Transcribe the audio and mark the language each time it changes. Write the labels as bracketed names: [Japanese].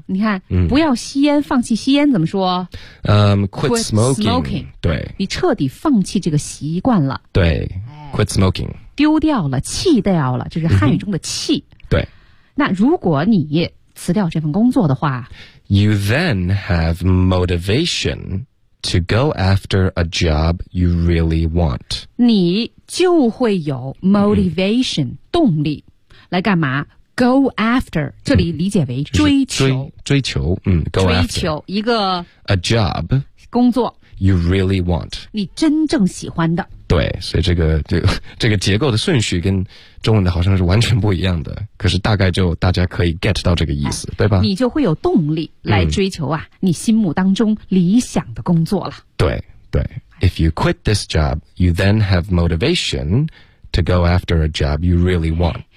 [Chinese] 你看、不要吸烟放弃吸烟怎么说、 [English] quit smoking. [Chinese] 对。你彻底放弃这个习惯了。对。 [English] quit smoking. [Chinese] 丢掉了弃掉了这是汉语中的弃。对。那如果你辞掉这份工作的话。 [English] You then have motivation. To go after a job you really want. [Chinese] 你就会有 motivation,、动力来干嘛 ?go after, 这里理解为追求。追求一个 [English] a job, [Chinese] 工作 [English] you really want. [Chinese] 你真正喜欢的。对所以这个结构的顺序跟中文的好像是完全不一样的可是大概就大家可以 get 到这个意思、对吧你就会有动力来追求啊、你心目当中理想的工作了。对。 [English] If you quit this job, you then have motivation to go after a job you really want.